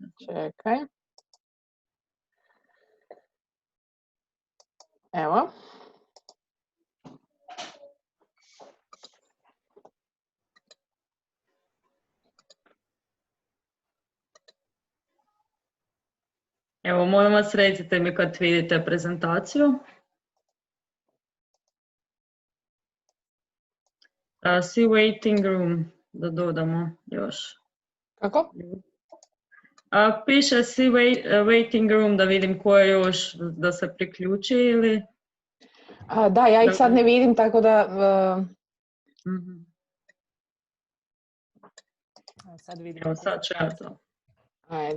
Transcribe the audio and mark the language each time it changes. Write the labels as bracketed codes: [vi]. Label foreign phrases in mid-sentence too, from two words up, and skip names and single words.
[sr] Čekaj. Evo. Evo, molim vas, recite mi kad vidite prezentaciju. [en] See waiting room, [sr] da dodamo još. Kako? Piše [en] see waiting room, [sr] da vidim ko je još da se priključi ili... Da, ja ih sad ne vidim, tako da... Sad vidim. Evo, sad ću ja to. Ajde.